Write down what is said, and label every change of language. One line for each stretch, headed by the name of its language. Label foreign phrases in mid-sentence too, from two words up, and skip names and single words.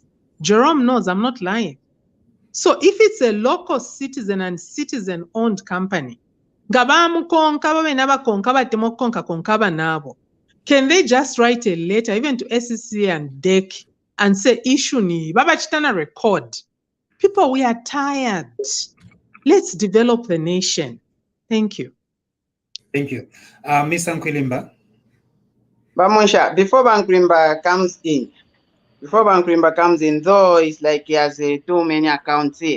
English: Jerome knows I'm not lying. So if it's a local citizen and citizen-owned company, can they just write a letter even to SCC and DEC and say, issue
Bemba: ni, baba chitana
English: record? People, we are tired. Let's develop the nation. Thank you. Thank you. Ms. Nkwilimba. Munshya, before Nkwilimba comes in, though it's like he has too many accounts here.